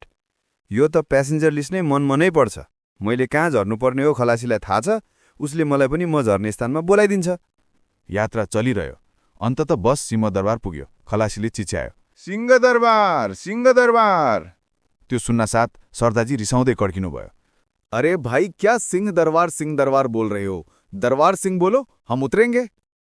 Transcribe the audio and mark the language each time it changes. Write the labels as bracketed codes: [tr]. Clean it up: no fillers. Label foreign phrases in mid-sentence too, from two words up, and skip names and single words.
[ne] यो त प्यासेन्जर लिस्ट नै मनमनै पर्छ। मैले कहाँ झर्नुपर्ने हो खलासीलाई थाहा छ। उसले मलाई पनि म झर्ने स्थानमा बोलाइदिन्छ। यात्रा चलिरह्यो। अन्तत बस सिंहदरबार पुग्यो। खलासीले चिच्यायो, सिंहदरबार। त्यो सुन्नासाथ सरदारजी रिसाउँदै कड्किनुभयो। [hi] अरे भाई, क्या सिंह दरबार बोल रहे हो? दरबार सिंह बोलो, हम उतरेंगे।